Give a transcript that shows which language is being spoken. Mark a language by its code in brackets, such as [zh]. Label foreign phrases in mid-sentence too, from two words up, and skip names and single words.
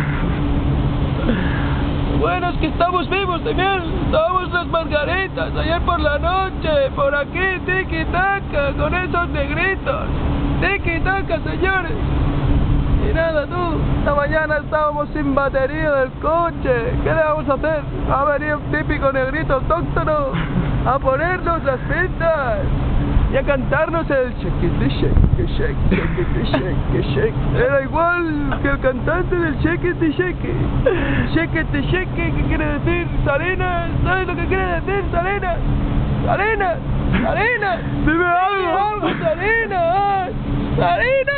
[es] Bueno, es que estamos vivos también, estamos las margaritas, ayer por la noche, por aquí, tiki-taka, con esos negritos, tiki-taka, señores. Y nada, tú, esta mañana estábamos sin batería del coche, ¿qué le vamos a hacer? Va a venir un típico negrito autóctono a ponernos las pintas y a cantarnos el [en] shake it, shake, shake, shake, shake, shake. [es] Era igual que el cantante del [en] shake it, shake. Shake it, shake, [es] ¿qué quiere decir? Salinas, ¿sabes lo que quiere decir, Salinas? Salinas, Salinas, dime algo, Salinas, Salinas.